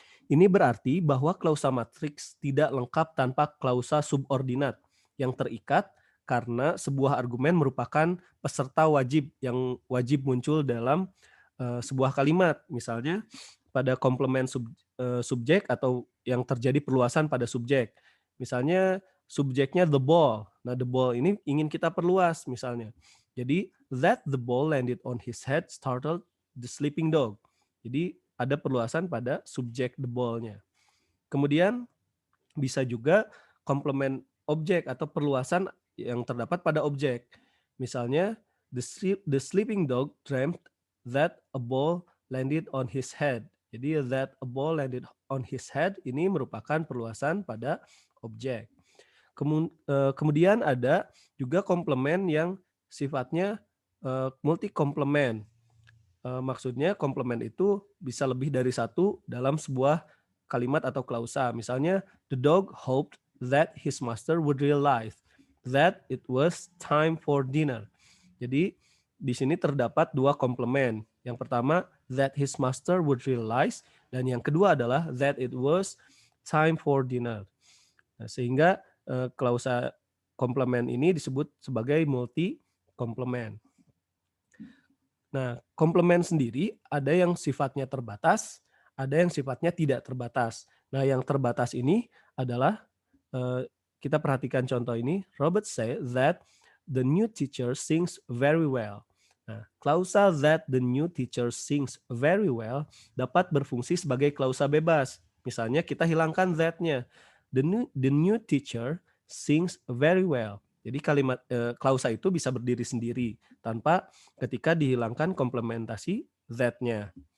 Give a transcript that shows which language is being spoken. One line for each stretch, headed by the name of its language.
Indonesian: Ini berarti bahwa klausa matriks tidak lengkap tanpa klausa subordinat yang terikat karena sebuah argumen merupakan peserta wajib yang wajib muncul dalam sebuah kalimat. Misalnya pada komplement subjek atau yang terjadi perluasan pada subjek. Misalnya subjeknya
English: the ball.
Indonesian: Nah,
English: the ball
Indonesian: ini ingin kita perluas misalnya. Jadi,
English: that the ball landed on his head startled the sleeping dog.
Indonesian: Jadi, ada perluasan pada subjek
English: the ball-
Indonesian: nya. Kemudian bisa juga komplement objek atau perluasan yang terdapat pada objek. Misalnya,
English: the sleeping dog dreamt that a ball landed on his head.
Indonesian: Jadi
English: that a ball landed on his head
Indonesian: ini merupakan perluasan pada objek. Kemudian ada juga komplement yang sifatnya multi komplement. Maksudnya komplement itu bisa lebih dari satu dalam sebuah kalimat atau klausa.
English: Misalnya, the dog hoped that his master would realize that it was time for dinner.
Indonesian: Jadi di sini terdapat dua komplement. Yang pertama,
English: that his master would realize,
Indonesian: dan yang kedua adalah
English: that it was time for dinner.
Indonesian: Nah, sehingga klausa komplement ini disebut sebagai multi komplement. Nah, komplement sendiri ada yang sifatnya terbatas, ada yang sifatnya tidak terbatas. Nah, yang terbatas ini adalah kita perhatikan contoh ini.
English: Robert said that the new teacher sings very well.
Indonesian: Nah, klausa
English: that the new teacher sings very well
Indonesian: dapat berfungsi sebagai klausa bebas. Misalnya kita hilangkan that-nya.
English: The new teacher sings very well.
Indonesian: Jadi kalimat klausa itu bisa berdiri sendiri tanpa ketika dihilangkan komplementasi that-nya.